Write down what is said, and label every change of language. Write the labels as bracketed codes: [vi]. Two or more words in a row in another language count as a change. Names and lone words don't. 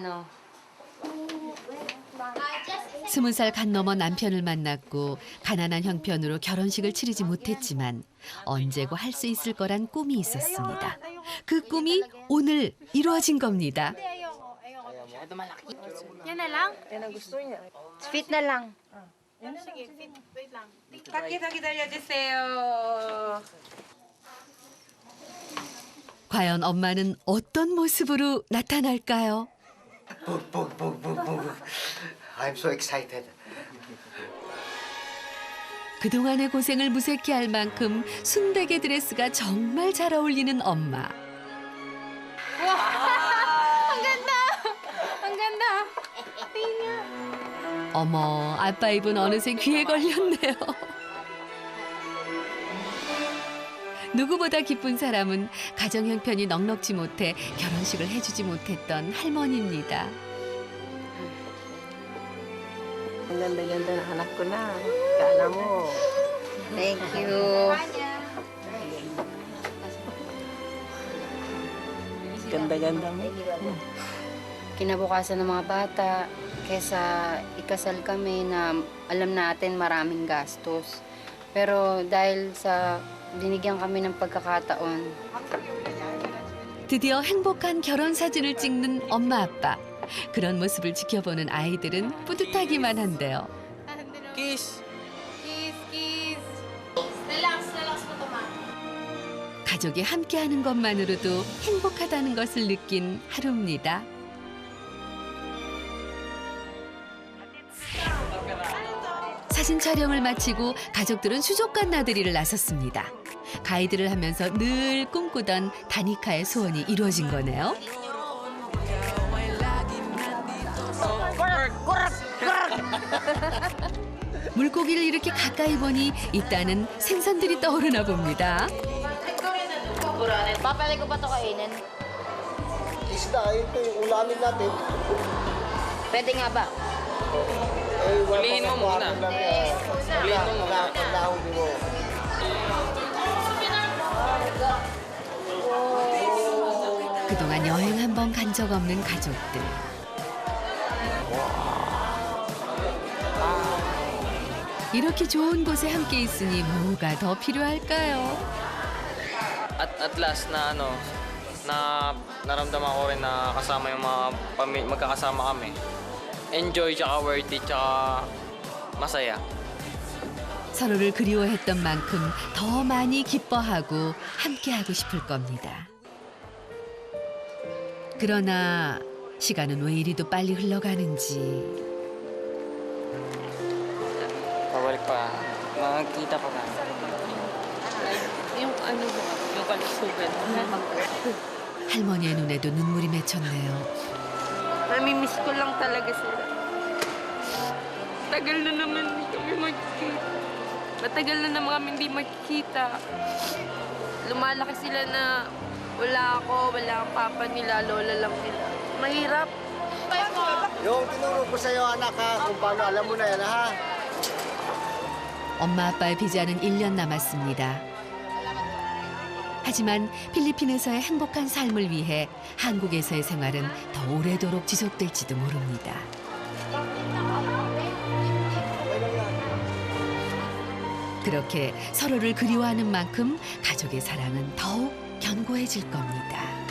[ko] 20살 간 넘어 남편을 만났고 가난한 형편으로 결혼식을 치르지 못했지만 언제고 할 수 있을 거란 꿈이 있었습니다. 그 꿈이 오늘 이루어진 겁니다. [tl] yan na lang? Yan ang gusto niya. fit na lang. Sige, wait lang. [ko] 밖에서 기다려주세요. 과연 엄마는 어떤 모습으로 나타날까요? [en] I'm so excited. [ko] 그동안의 고생을 무색해 할 만큼 순백의 드레스가 정말 잘 어울리는 엄마. [tl] Ang ganda! [ko] 어머, 아빠 입은 어느새 귀에 걸렸네요. 누구보다 기쁜 사람은 가정 형편이 넉넉지 못해 결혼식을 해주지 못했던 할머니입니다. [tl] Ang ganda-ganda ng anak ko na. Kala mo. [en] Thank you. [tl] Ganda-ganda mo. Kinabukasan ng mga bata, kesa ikasal kami na alam natin maraming gastos. Pero dahil sa binigyan kami ng pagkakataon, [ko] 드디어 행복한 결혼 사진을 찍는 엄마 아빠. 그런 모습을 지켜보는 아이들은 뿌듯하기만 한데요. [en] Kiss! [tl] Kiss! Relax mo to, ma. [ko] 가족이 함께하는 것만으로도 행복하다는 것을 느낀 하루입니다. 사진 촬영을 마치고 가족들은 수족관 나들이를 나섰습니다. 가이드를 하면서 늘 꿈꾸던 다니카의 소원이 이루어진 거네요. 물고기를 이렇게 가까이 보니 있다는 생선들이 떠오르나 봅니다. [tl] Papalay ko pa ito kainin. Isda, ito yung ulamin natin. Pwede nga ba? Hulihin mo muna. Hulihin mo muna. Nahuli mo. [ko] 그동안 여행 한 번 간 적 없는 가족들. 이렇게 좋은 곳에 함께 있으니 뭐가 더 필요할까요? [en] At last [tl] na naramdaman ko rin na kasama yung mga magkakasama kami. Enjoy, tsaka [en] worth it, [tl] tsaka masaya. [ko] 서로를 그리워했던 만큼 더 많이 기뻐하고 함께하고 싶을 겁니다. 그러나 시간은 왜 이리도 빨리 흘러가는지. [tl] Pabalik pa. Makikita pa na. Yung ano ba, yung kalusugan. [ko] 할머니의 눈에도 눈물이 맺혔네요. [tl] Namimiss ko lang talaga sila. Tagal na naman hindi kami magkikita. Matagal na naman kami hindi magkikita. Lumalaki sila na wala ako, wala ang papa nila, lola lang nila. Mahirap. Yung tinuro ko sa'yo, anak, ha, kung paano, alam mo na yan, ha? [ko] 엄마 아빠의 비자는 1년 남았습니다. 하지만 필리핀에서의 행복한 삶을 위해 한국에서의 생활은 더 오래도록 지속될지도 모릅니다. 그렇게 서로를 그리워하는 만큼 가족의 사랑은 더욱 견고해질 겁니다.